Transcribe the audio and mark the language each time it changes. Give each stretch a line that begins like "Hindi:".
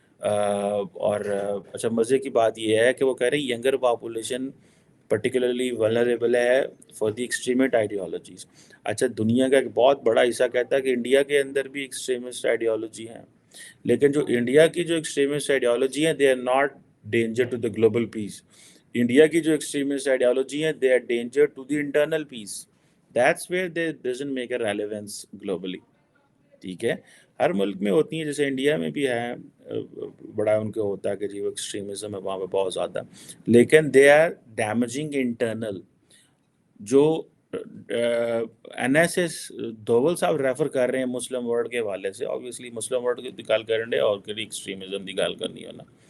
Urdu: اور اچھا مزے کی بات یہ ہے کہ وہ کہہ رہے ہیں ینگر پاپولیشن پرٹیکولرلی ولنریبل ہے فار دی ایکسٹریمسٹ آئیڈیالوجیز. اچھا دنیا کا ایک بہت بڑا حصہ کہتا ہے کہ انڈیا کے اندر بھی ایکسٹریمسٹ آئیڈیالوجی ہیں، لیکن جو انڈیا کی جو ایکسٹریمسٹ آئیڈیالوجی ہیں
English: They are not danger to the global peace.
Urdu: India کی جو ایکسٹریمسٹ آئیڈیالوجی ہیں
English: They are danger to the internal peace. That's where they doesn't make a relevance globally.
Urdu: ٹھیک ہے، ہر ملک میں ہوتی ہیں، جیسے انڈیا میں بھی ہے، بڑا ان کو ہوتا ہے کہ جی وہ ایکسٹریمزم ہے وہاں پہ بہت زیادہ، لیکن
English: They are damaging internal.
Urdu: جو این ایس ایس دوول صاحب ریفر کر رہے ہیں مسلم ورلڈ کے حوالے سے، آبویسلی مسلم ورلڈ کی گل کریں گے اور کہیں ایکسٹریمزم کی گل کرنی ہونا.